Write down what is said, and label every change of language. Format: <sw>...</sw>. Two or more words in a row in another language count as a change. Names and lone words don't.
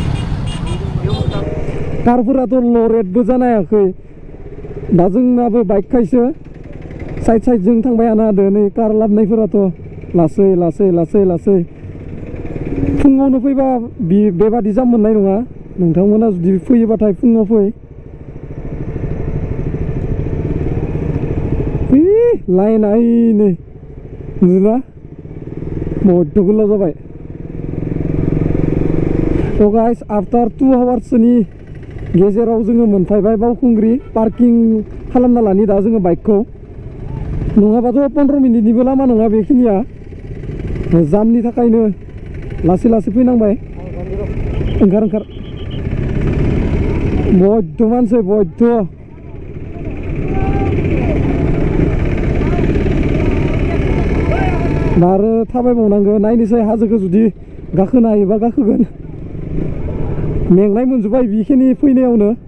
<brx>कारफोराथ' लरेटबो जानो हायाखै दा जोंनाबो बाइक खायसो साइडजों थांबाय हानो हादो नै कार लाबोनायफोराथ' लासै फुङावनो फैबा बेबादि जाम मोननाय नङा नोंथांमोना जुदि फैयोबाथाय फुङाव फै लाइना नै नुदोंना बहुद गोलाव जाबाय</brx> <en>So guys, after 2 hours</en> <brx>नि गेजेराव जोङो मोनफैबाय बावखुंग्रि पार्किं खालामना लानि दा जोङो बाइकखौ नङाबाथ' 15 मिनिटनिबो लामा नङा बेखिनिया जामनि थाखायनो लासै फैनांबाय ओंखार बयद' मानसि बयद' आरो थाबायबावनांगौ नायनोसै हाजोखौ जुदि गाखोनो हायोबा गाखोगोन मेंनाय मोनजोब्बाय बेखिनि फैनायावनो</brx>